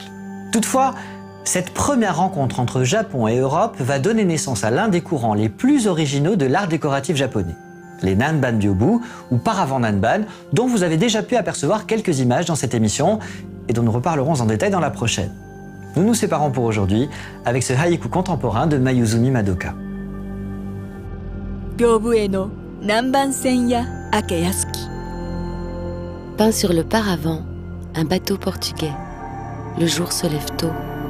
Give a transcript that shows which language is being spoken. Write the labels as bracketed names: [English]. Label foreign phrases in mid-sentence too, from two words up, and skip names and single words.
[French] Toutefois, cette première rencontre entre Japon et Europe va donner naissance à l'un des courants les plus originaux de l'art décoratif japonais, les Nanban Ryobu ou paravents Nanban, dont vous avez déjà pu apercevoir quelques images dans cette émission et dont nous reparlerons en détail dans la prochaine. Nous nous séparons pour aujourd'hui avec ce haïku contemporain de Mayuzumi Madoka. [Japanese] 屏風への南蛮船や明けやすき [French] Peint sur le paravent, un bateau portugais. Le jour se lève tôt.